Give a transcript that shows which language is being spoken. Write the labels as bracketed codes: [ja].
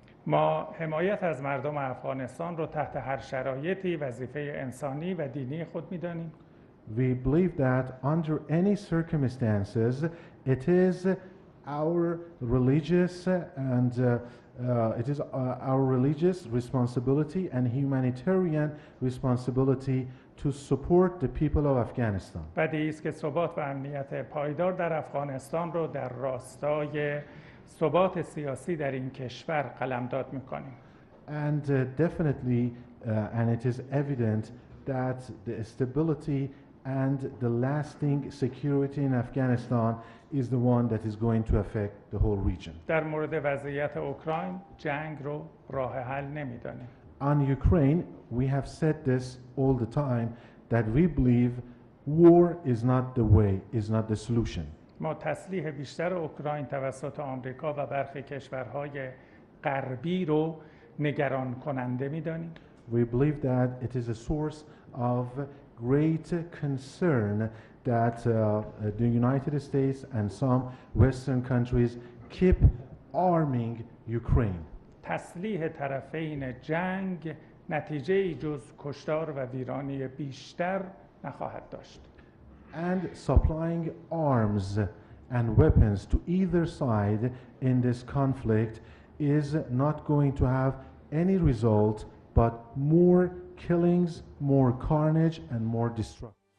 [fa] ما حمایت از مردم افغانستان رو تحت هر شرایطی وظیفه انسانی و دینی خود می‌دانیم. [en] We believe that under any circumstances it is our religious and it is our religious responsibility and humanitarian responsibility to support the people of Afghanistan. [fa] بدیهی است که ثبات و امنیت پایدار در افغانستان رو در راستای ثبات سیاسی در این کشور قلمداد می‌کنیم. [en] And definitely and it is evident that the stability and the lasting security in Afghanistan is the one that is going to affect the whole region. [fa] در مورد وضعیت اوکراین جنگ رو راه حل نمی‌دانیم. [en] On Ukraine, we have said this all the time that we believe war is not the way, is not the solution. [fa] ما تسلیح بیشتر اوکراین توسط آمریکا و برخی کشورهای غربی رو نگران کننده می‌دانیم. [en] We believe that it is a source of great concern that the United States and some Western countries keep arming Ukraine. [fa] تسلیح طرفین جنگ نتیجه جز کشتار و ویرانی بیشتر نخواهد داشت. [en] And supplying arms and weapons to either side in this conflict is not going to have any result but more killings, more carnage, and more destruction.